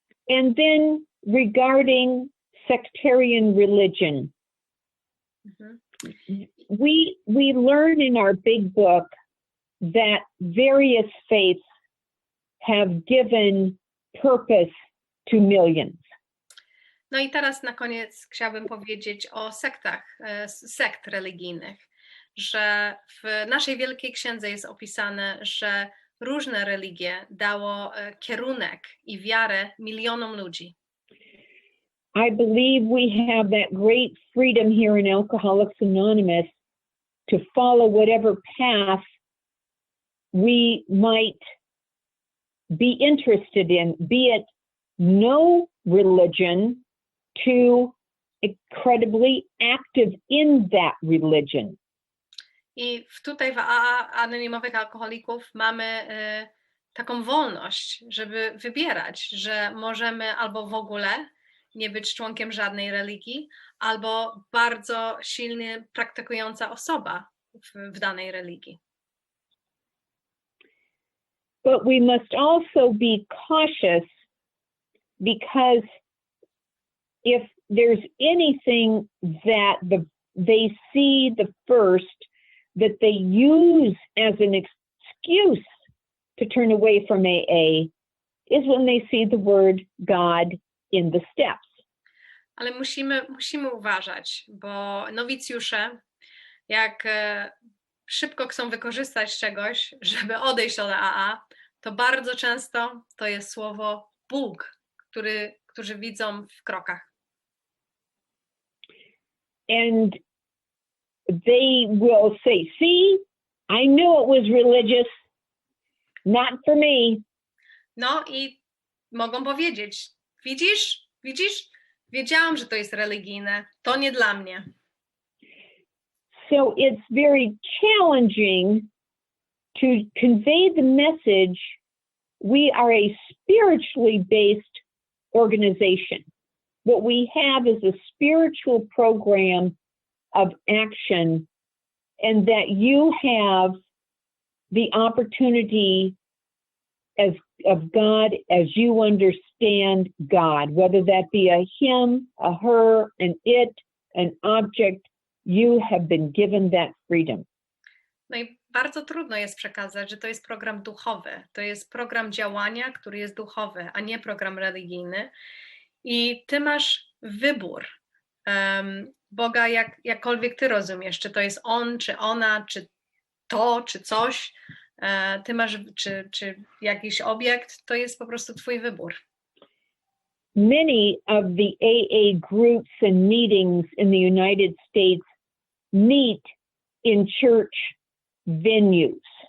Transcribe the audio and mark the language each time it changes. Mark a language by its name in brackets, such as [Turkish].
[English] And then regarding sectarian religion, we learn in our big book that various faiths have given purpose to millions. [Polish] No i teraz na koniec chciałabym powiedzieć o sekt religijnych. że w naszej Wielkiej Księdze jest opisane, że różne religie dało kierunek i wiarę milionom ludzi. [English] I believe we have that great freedom here in Alcoholics Anonymous to follow whatever path we might be interested in, be it no religion to incredibly active in that religion. [Polish] I tutaj w AA Anonimowych Alkoholików mamy taką wolność, żeby wybierać, że możemy albo w ogóle nie być członkiem żadnej religii, albo bardzo silnie praktykująca osoba w danej religii. [English] But we must also be cautious, because if there's anything that they see the first that they use as an excuse to turn away from AA is when they see the word God in the steps. [Polish] Ale musimy uważać, bo nowicjusze, jak szybko chcą wykorzystać czegoś, żeby odejść od AA, to bardzo często to jest słowo Bóg, którzy widzą w krokach. [English] And they will say, see, I knew it was religious, not for me. [Polish] No i mogą powiedzieć, widzisz, wiedziałam, że to jest religijne, to nie dla mnie. [English] So it's very challenging to convey the message, we are a spiritually based organization. What we have is a spiritual program of action, and that you have the opportunity of God as you understand God, whether that be a him, a her, an it, an object, you have been given that freedom. [Polish] No i bardzo trudno jest przekazać, że to jest program duchowy, to jest program działania, który jest duchowy, a nie program religijny. I ty masz wybór Boga, jakkolwiek ty rozumiesz, czy to jest on, czy ona, czy to, czy coś, ty masz, czy jakiś obiekt, to jest po prostu twój wybór. [English] Many of the AA groups and meetings in the United States meet in church venues.